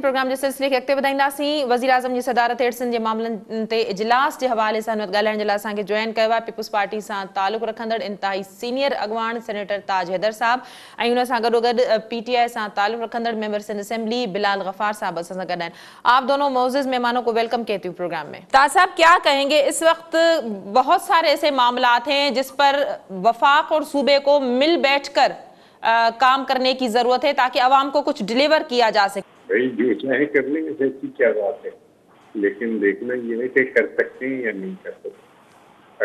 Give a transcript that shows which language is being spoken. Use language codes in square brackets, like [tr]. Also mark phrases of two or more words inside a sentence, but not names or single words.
[sd] प्रोग्राम जे सिलसिले खे अॻिते वधाईंदासीं। वज़ीर आज़म जी सदारत हेठि सिंध जे मामलनि ते इजलास जे हवाले सां ॻाल्हाइण जे लाइ असांखे जॉइन कयो आहे पीपुल्स पार्टी सां तालुक़ रखंदड़ इंतहाई सीनियर अॻवान सेनेटर ताज हैदर साहब ऐं हुन सां गॾोगॾु PTI सां तालुक़ रखंदड़ मेंबर सिंध असेंबली बिलाल गफ़ार साहब असां सां गॾु आहिनि। [ur] آپ دونوں معزز مہمانوں کو ویلکم کہتی ہوں پروگرام میں۔ تاج صاحب، کیا کہیں گے، اس وقت بہت سارے ایسے معاملات ہیں جس پر وفاق اور صوبے کو مل بیٹھکر کام کرنے کی ضرورت ہے تاکہ عوام کو کچھ ڈیلیور کیا جا سکے. بھائی جو چاہے کر لیں گے، ایسی کیا بات ہے، لیکن دیکھنا یہ ہے کہ کر سکتے ہیں یا نہیں کر سکتے.